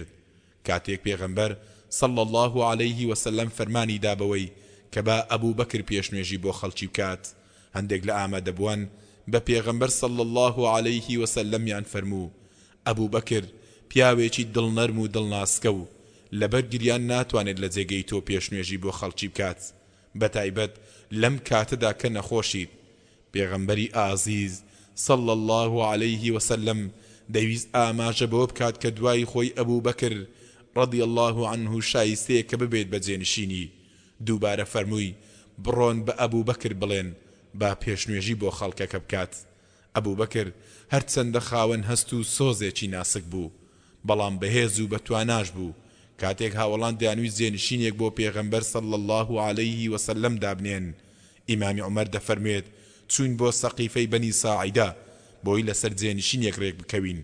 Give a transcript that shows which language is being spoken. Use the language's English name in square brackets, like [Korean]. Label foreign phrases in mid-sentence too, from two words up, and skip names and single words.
[Central Kurdish] کاتێک پێغەمبەر [Arabic] صلی الله عليه وسلم [Central Kurdish] فەرمانی دابەوەی کە با ئەبوبەکر پێشنوێژی بۆ خەڵکی بکات، هەندێک لە ئامادەبووان بە پێغەمبەر [Arabic] صلی الله عليه وسلم [Central Kurdish] یان فەرموو ئەبوبەکر پیاوێکی دڵنەرم و دڵناسکە و لەبەر گریان ناتوانێت لە جێگەی تۆ پێشنوێژی بۆ خەڵکی بکات، بەتایبەت لەم کاتەدا کە نەخۆشیت. پێغەمبەری ئازیز [Arabic] صلی الله عليه وسلم [Central Kurdish] دەویست ئاماژە بۆ بکات کە دوای خۆی ئەبوبەکر [Arabic] رضی الله عنه [Central Kurdish] شایستەیە کە ببێت بەجێنشینی. دووبارە فەرمووی بڕۆن بە ئەبوبەکر بڵێن با پێشنوێژی بۆ خەڵکەکە بکات. ئەبوبەکر هەرچەندە خاوەن هەست و سۆزێکی ناسک بوو، بەڵام بەهێز و بەتواناش بوو. کاتێک هاوڵان دەیانویست جێنشینێک بۆ پێغەمبەر [Arabic] صلی الله عليه وسلم [Central Kurdish] دابنێن، ئیمامی عومەر دەفەرمێت چوون بۆ سەقیفەی بەنی ساعیدا بۆی لەسەر جێنشینێک ڕێک بکەوین.